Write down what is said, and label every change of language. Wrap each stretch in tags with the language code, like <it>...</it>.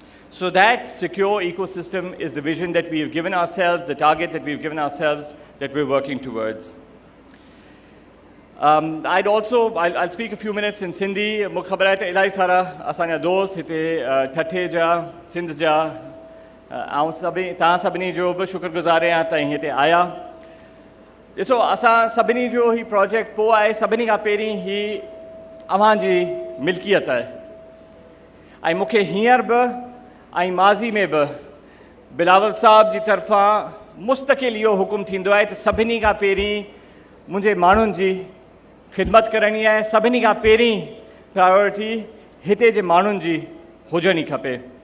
<en>So that secure ecosystem is the vision that we have given ourselves, the target that we've given ourselves, that we're working towards. I'll speak a few minutes in Sindhi.</en> <sd>Mukhabarat ilai sara asanya dost hite Thatte ja, Sindh ja, aun sabni jo शुक्रगुजार हैं ताईं हिते आया। ॾिसो असां सभिनी जो ही project पोइ आहे, सभिनी खां पहिरीं ही अव्हां जी मिल्कियत आहे। ऐं मूंखे हींअर बि ऐं माज़ी में बि बिलावल साहब जी तरफ़ां मुस्तक़िल इहो हुकुम थींदो आहे त सभिनी खां पहिरीं मुंहिंजे माण्हुनि जी ख़िदमत करणी आहे, सभिनी खां पहिरीं प्रायोरिटी हिते जे माण्हुनि जी हुजणी खपे।</sd>